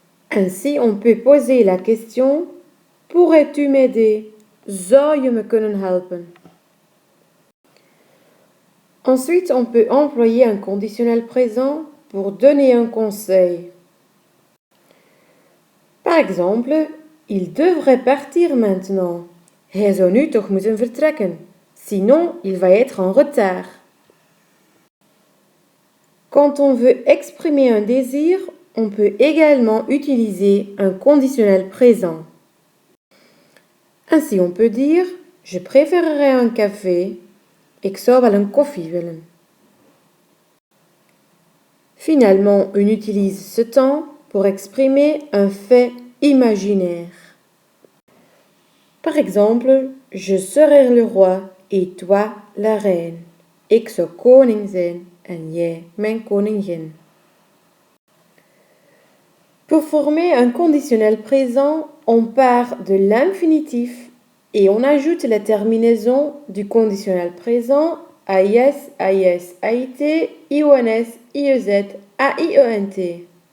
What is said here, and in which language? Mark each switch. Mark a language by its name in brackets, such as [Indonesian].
[French] Ainsi, on peut poser la question « Pourrais-tu m'aider? [Dutch] Zou je me kunnen helpen ?» [French] Ensuite, on peut employer un conditionnel présent pour donner un conseil. Par exemple, il devrait partir maintenant. [Dutch] Hij zou nu toch moeten vertrekken. [French] Sinon, il va être en retard. Quand on veut exprimer un désir, on peut également utiliser un conditionnel présent. Ainsi, on peut dire « Je préférerais un café. [Dutch] Ik zou wel een koffie willen. [French] » Finalement, on utilise ce temps pour exprimer un fait imaginaire. Par exemple, je serai le roi et toi la reine. [Dutch] Ik zou koning zijn en jij mijn koningin. [French] Pour former un conditionnel présent, on part de l'infinitif et on ajoute la terminaison du conditionnel présent AIS, AIS, AIT, IONS, IEZ, AIENT.